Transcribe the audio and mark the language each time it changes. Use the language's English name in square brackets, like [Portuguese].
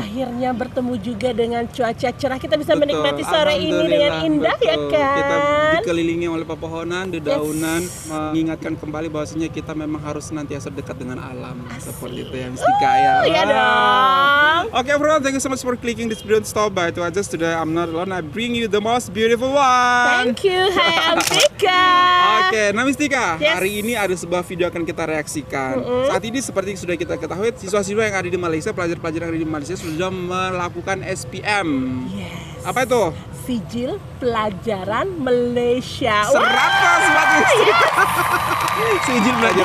[Indonesian] akhirnya bertemu juga dengan cuaca cerah. Kita bisa Betul, menikmati sore ini dengan indah, betul. ya kan? Kita dikelilingi oleh pepohonan, dedaunan, mengingatkan kembali bahwasanya kita memang harus senantiasa dekat dengan alam. Seperti itu ya, Mistika ya. Iya dong. [English] Okay everyone, thank you so much for clicking this video to stop by to adjust today. I'm not alone, I bring you the most beautiful one. Thank you, hai Mistika. [Indonesian] Oke, nah Mistika, [English] Yes. [Indonesian] hari ini ada sebuah video akan kita reaksikan. Saat ini seperti sudah kita ketahui, siswa-siswa yang ada di Malaysia, pelajar-pelajar yang ada di Malaysia sudah melakukan SPM. [English] Yes. [Indonesian] Apa itu? Sijil Pelajaran Malaysia. Serapas banget. Sijil belajar